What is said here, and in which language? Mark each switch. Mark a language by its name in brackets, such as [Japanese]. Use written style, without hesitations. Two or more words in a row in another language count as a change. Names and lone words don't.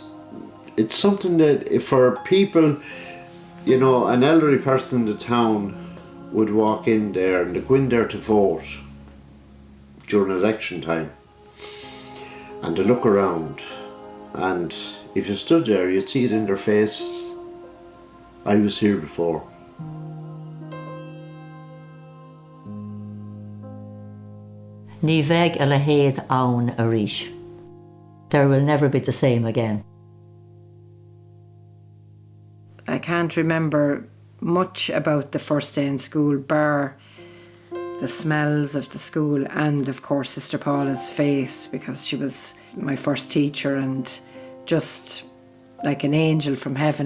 [English] It's something that for people, you know, an elderly person in the town would walk in there and they go in there to vote during election time, and they look around, and if you stood there you'd see it in their faces. I was here before. [Irish] Ní bheidh a le héad ann arís. [English] There will never be the same again. I can't remember much about the first day in school, bar the smells of the school and of course Sister Paula's face, because she was my first teacher and just like an angel from heaven.